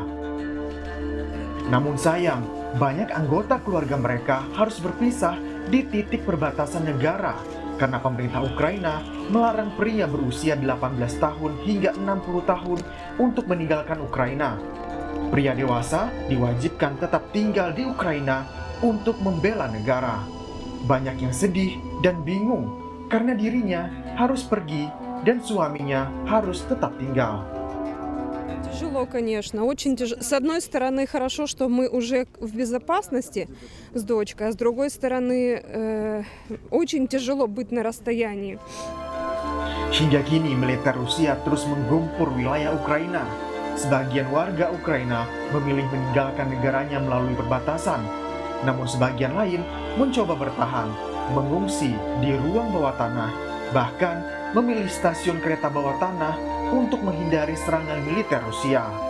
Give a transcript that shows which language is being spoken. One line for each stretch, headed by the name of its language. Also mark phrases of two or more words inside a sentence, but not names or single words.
Indonesian: Namun sayang, banyak anggota keluarga mereka harus berpisah di titik perbatasan negara karena pemerintah Ukraina melarang pria berusia 18 tahun hingga 60 tahun untuk meninggalkan Ukraina. Pria dewasa diwajibkan tetap tinggal di Ukraina untuk membela negara. Banyak yang sedih dan bingung karena dirinya harus pergi dan suaminya harus tetap tinggal.
Russian: Тяжело, конечно, очень тяжело. С одной стороны, хорошо, что мы уже в безопасности с дочкой, а с другой стороны, очень тяжело быть на расстоянии.
Indonesian: Hingga kini militer Rusia terus menggempur wilayah Ukraina. Sebagian warga Ukraina memilih meninggalkan negaranya melalui perbatasan. Namun sebagian lain mencoba bertahan, mengungsi di ruang bawah tanah, bahkan memilih stasiun kereta bawah tanah untuk menghindari serangan militer Rusia.